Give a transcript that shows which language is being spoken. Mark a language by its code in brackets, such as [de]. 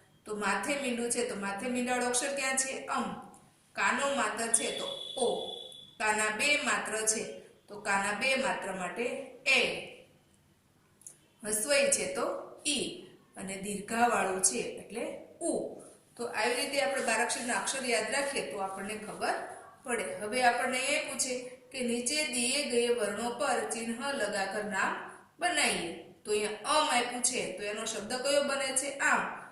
[gu] તો માથે મીંડું છે તો માથે મીંડાળો અક્ષર ક્યાં છે? અમ. કાનો માત્ર છે તો ઓ. કાના 2 માત્ર છે તો કાના 2 માત્ર માટે એ. હસ્વઈ છે તો ઈ અને દીર્ઘા વાળું છે એટલે ઉ. તો આવી રીતે આપણે બારાક્ષરીના અક્ષર યાદ રાખીએ તો આપણને ખબર પડે. હવે આપણને એ પૂછે કે નીચે [hi] दिए गए वर्णों पर चिन्ह लगाकर नाम बनाइए. [gu] तो અહીંયા અમ આપ્યું છે તો એનો શબ્દ કયો બને છે? આમ.